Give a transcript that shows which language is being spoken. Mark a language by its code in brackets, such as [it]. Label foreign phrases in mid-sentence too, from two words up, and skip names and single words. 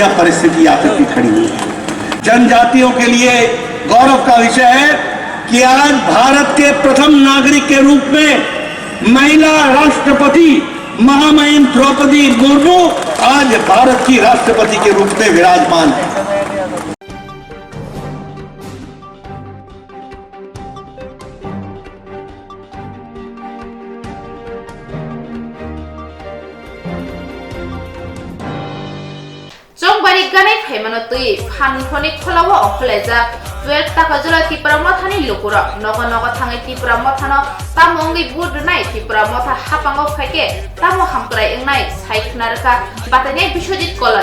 [hi] यह परिस्थिति आकर के खड़ी हुई है। जनजातियों के लिए गौरव का विषय है कि आज भारत के प्रथम नागरिक के रूप में महिला राष्ट्रपति महामहिम द्रौपदी मुर्मू आज भारत की राष्ट्रपति के रूप में विराजमान है। [trp] Jongbari ganai phaimano tui phankhoni kholawa okhlaiza 12 taka jula Tripura mothani lukura nogo thangai Tripura mothano tamongi budnai Tripura motha hapango phaike tamo hamkrai engnai saikhnarka batane Biswajit kolai